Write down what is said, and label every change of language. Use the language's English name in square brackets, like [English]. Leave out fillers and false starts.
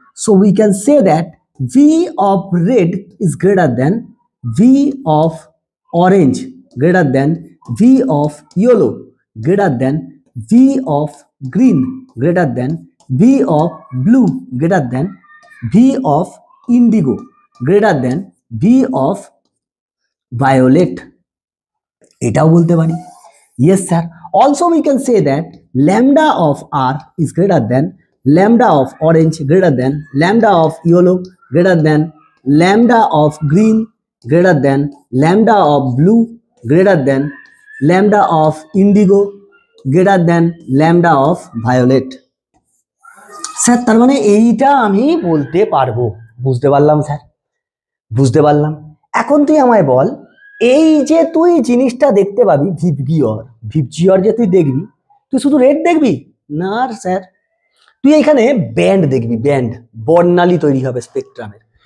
[English] so we can say that V of red is greater than V of orange greater than V of yellow greater than V of green greater than V of blue greater than V of indigo greater than V of violet, [Bangla] এটাও বলতে পারি। [English] Yes sir, also we can say that lambda of R is greater than lambda of orange greater than lambda of yellow greater than lambda of green greater than lambda of blue greater than lambda of indigo greater than lambda of violet। [Bangla] Sir তার মানে এইটা আমি বলতে পারবো, বুঝতে পারলাম sir, বুঝতে পারলাম। এখন তুই আমায় বল, এই যে তুই জিনিসটা দেখতে পাবি ভিপজিওর যে তুই দেখবি, তুই শুধু রেড দেখবি না স্যার, তুই এখানে ব্যান্ড দেখবি, ব্যান্ড বর্ণালী তৈরি হবে স্পেকট্রামের।